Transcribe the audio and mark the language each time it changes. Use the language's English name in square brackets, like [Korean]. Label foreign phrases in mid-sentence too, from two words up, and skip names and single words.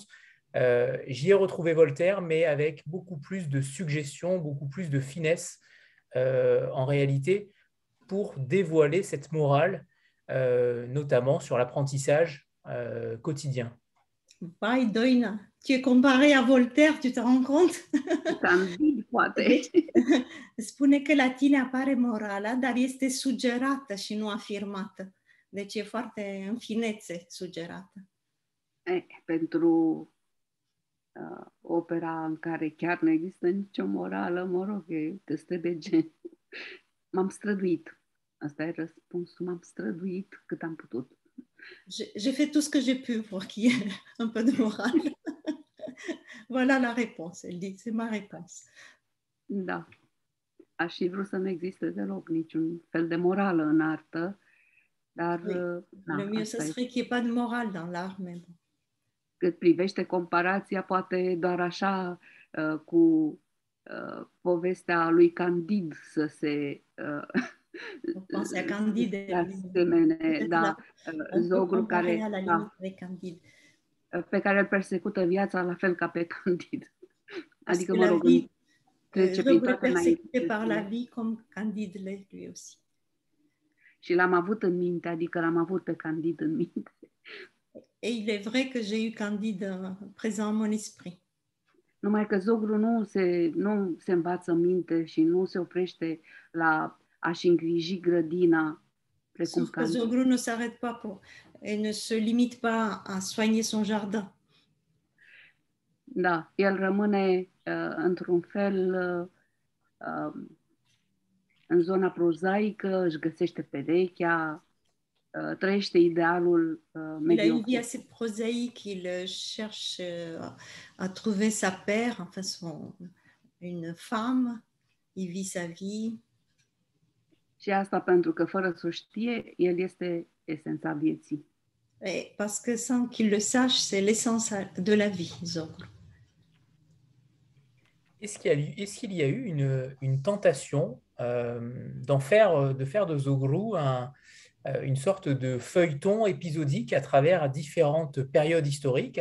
[French] J'y ai retrouvé Voltaire, mais avec beaucoup plus de suggestions, beaucoup plus de finesse en réalité, pour dévoiler cette morale, notamment sur l'apprentissage quotidien. Vai, Doina, tu es comparé à Voltaire, tu te rends compte? [Romanian] Candid, poate. Deci, spune că la tine apare morala, dar este sugerată și nu afirmată. Deci e foarte în finețe sugerată. Pentru opera în care chiar nu există nicio morală, mă rog, îți trebuie gen. M-am străduit. Asta e răspunsul. M-am străduit cât am putut. [French] J'ai fait tout ce que j'ai pu pour qu'il y ait un peu de morale. Voilà la réponse. Elle dit, c'est ma réponse. [Romanian] Da. Aș fi vrut să nu existe deloc niciun fel de morală în artă, dar [French] Oui. Le mieux, ce serait qu'il n'y ait pas de morale dans l'art, mais bon. [Romanian] Cât privește comparația, poate doar așa cu povestea lui Candid să se [French] Pense à Candide. [Romanian] asemenea, da, Zogru care, pe care îl persecută viața la fel ca pe Candid. Adică, mă rog, trece prin toate [French] persecuté par la vie comme Candide l'est lui aussi. [Romanian] Și l-am avut în minte, adică l-am avut pe Candid în minte. [French] Et il est vrai que j'ai eu Candide présent en mon esprit. [Romanian] Numai că Zogru nu se învață minte și nu se oprește la a-și îngriji grădina. [French] Sauf que Zogru ne s'arrête pas et ne se limite pas à soigner son jardin. [Romanian] Da, el rămâne într-un fel în zona prozaică, își găsește perechea, trăiește idealul [French] Il a une vie assez prosaïque, il cherche à trouver sa paire, enfin une femme, il vit sa vie. [Romanian] Și asta pentru că fără să o știe, el este esența vieții. [French] Et parce que sans qu'il le sache, c'est l'essence de la vie, Zogru. Est-ce qu'il y a eu une tentation de faire de Zogru une sorte de feuilleton épisodique à travers différentes périodes historiques?